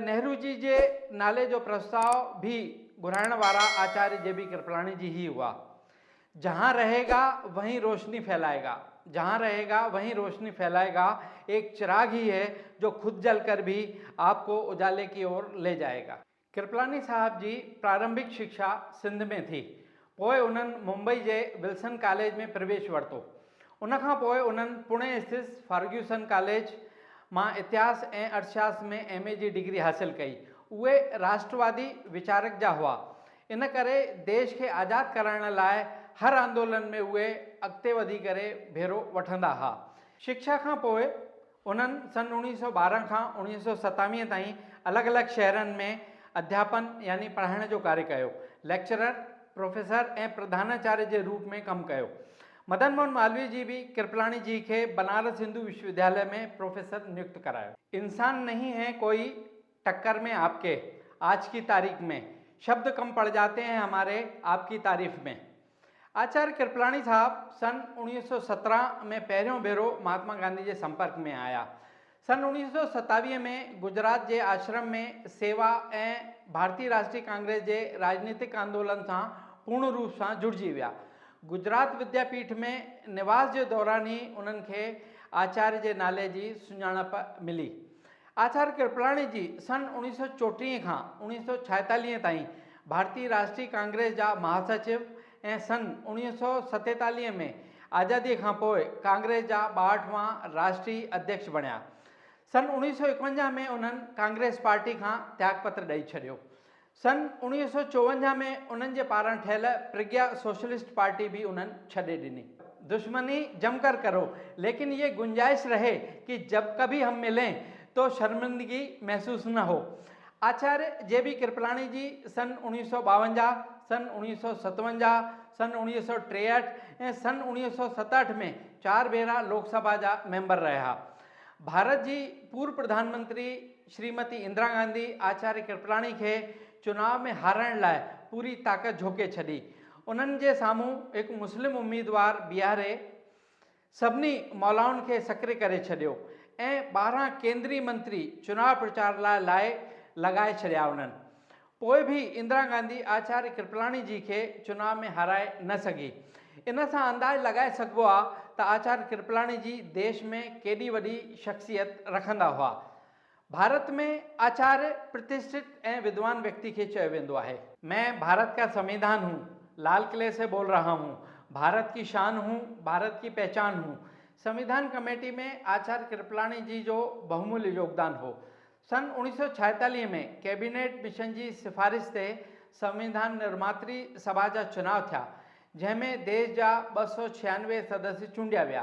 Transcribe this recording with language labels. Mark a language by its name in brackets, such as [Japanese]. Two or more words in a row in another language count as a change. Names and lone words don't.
[Sindhi] नेहरू जी जे नाले जो प्रस्ताव भी घुराइण वारा आचार्य जे.बी. कृपलानी जी ही हुआ। [Hindi] जहाँ रहेगा वहीं रोशनी फैलाएगा, जहाँ रहेगा वहीं रोशनी फैलाएगा, एक चिराग ही है जो खुद जलकर भी आपको उजाले की ओर ले जाएगा। [Sindhi] कृपलानी साहब जी प्रारंभिक शिक्षा सिंध में थी, पोइ उन्हनि मुंबई जे विल्सन कॉलेज में प्रवेश वरितो। उनखां पोइ उन्हनि पुणे स्थित फर्ग्यूसन कॉलेज मां इतिहास ऐं अर्थशास्त्र में M.A. जी डिग्री हासिल कई। उहे राष्ट्रवादी विचारक जा हुआ, इन करे देश खे आज़ाद कराइण लाइ हर आंदोलन में उहे अॻिते वधी करे भेरो वठंदा हुआ। शिक्षा खां पोइ उन्हनि सन 1912 खां 1927 ताईं अलॻि अलॻि शहरनि में अध्यापन यानी पढ़ाइण जो कार्य कयो, लेक्चरर, प्रोफेसर ऐं प्रधानाचार्य जे रूप में कमु कयो। [Hindi] मदन मोहन मालवीय जी भी कृपलानी जी के बनारस हिंदू विश्वविद्यालय में प्रोफेसर नियुक्त कराया। इंसान नहीं है कोई टक्कर में आपके, आज की तारीख में शब्द कम पड़ जाते हैं हमारे आपकी तारीफ में। [Sindhi] आचार्य कृपलानी साहब सन 1917 में पहिरियों भेरो महात्मा गांधी के संपर्क में आया। सन 1927 में गुजरात के आश्रम में सेवा ए भारतीय राष्ट्रीय कांग्रेस के राजनीतिक आंदोलन से पूर्ण रूप से जुड़जी विया। गुजरात विद्यापीठ में निवास के दौरान ही उन्हनि खे आचार्य के नाले की सुञाणप मिली। आचार्य कृपलानी जी सन 1934 का 1946 ताईं भारतीय राष्ट्रीय कांग्रेस जा महासचिव ए सन 1947 में आज़ादी का पोइ कांग्रेस जा 62वां राष्ट्रीय अध्यक्ष बनिया। सन 1951 में उन्हनि कांग्रेस पार्टी का त्यागपत्र ॾेई छॾियो। सन 1954 में उन्हनि जे पारां ठहियल प्रज्ञा सोशलिस्ट पार्टी भी उन्हनि छॾे ॾिनी। [Hindi] दुश्मनी जमकर करो, लेकिन ये गुंजाइश रहे कि जब कभी हम मिलें तो शर्मिंदगी महसूस न हो। [Sindhi] आचार्य जे.बी. कृपलानी जी सन 1952, सन 1957, सन 1963 ऐं सन 1967 में 4 भेरा लोकसभा जा मेंबर रहा। भारत की पूर्व प्रधानमंत्री श्रीमती इंदिरा गांधी आचार्य कृपलानी के चुनाव में हारण लाइ पूरी ताकत झोके छड़ी। उन्हनि जे साम्हूं एक मुस्लिम उम्मीदवार बिहारे सभिनी मौलाउनि के सक्रिय करे छॾियो ऐं 12 केंद्रीय मंत्री चुनाव प्रचार लाइ लगाए छॾिया उन्हनि। पोइ भी इंदिरा गांधी आचार्य कृपलानी जी के चुनाव में हाराए न सकी। इन से अंदाज लगाए सकबो आ त आचार्य कृपलानी जी देश में केडी वडी शख्सियत रखंदा हुआ। भारत में आचार्य प्रतिष्ठित एवं विद्वान व्यक्ति के चयो वेंदो आहे। [Hindi] मैं भारत का संविधान हूँ, लाल किले से बोल रहा हूँ, भारत की शान हूँ, भारत की पहचान हूँ। [Sindhi] संविधान कमेटी में आचार्य कृपलानी जी जो बहुमूल्य योगदान हो। सन 1946 में कैबिनेट मिशन की सिफारिश से संविधान निर्मात्री सभा जा चुनाव था, जैमें देश जा 296 सदस्य चूंडिया विया।